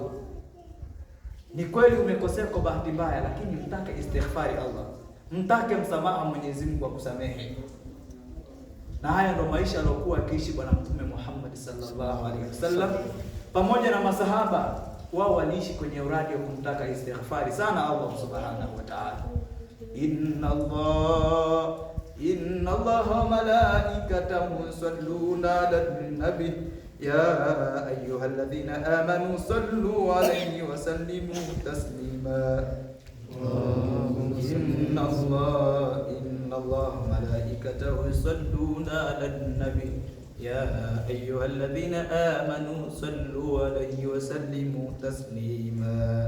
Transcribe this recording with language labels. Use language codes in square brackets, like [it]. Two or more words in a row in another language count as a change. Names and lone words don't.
[sw] Ni kweli umekosea kwa bahati mbaya, lakini mtake istighfari Allah, mtake msamaha Mwenyezi Mungu akusamehe. Na haya ndio maisha aliyokuwa akiishi Bwana Mtume Muhammad [ar] صلى الله عليه وسلم [sw] pamoja na masahaba. Wao waliishi kwenye uradi wa kumtaka istighfari sana Allah [ar] سبحانه وتعالى. إن الله ملائكته يصلون على النبي يا أيها الذين آمنوا صلوا عليه وسلموا تسليما. إن الله ملائكته يصلون على النبي يا أيها الذين آمنوا صلوا عليه وسلموا تسليما.